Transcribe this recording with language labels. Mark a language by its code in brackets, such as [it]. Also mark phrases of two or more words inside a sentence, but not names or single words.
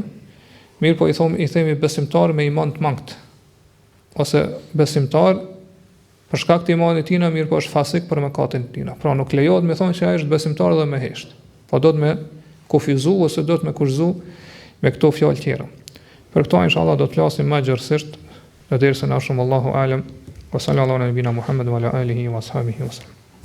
[sq] Mirë po i themi besimtar me iman të mangët, ose besimtar për shkak të imanit të tij, mirë po është fasik për mëkatin e tij. Pra nuk lejohet më thonë që ai është besimtar edhe me hesht. Po do të më kufizu ose do të më kurzu me këto fjalë tjera. Për këto inshallah do të flasim më gjërësisht në dersën e ardhshëm. [ar] الله أعلم, وصلى الله على نبينا محمد وعلى آله وأصحابه وسلم.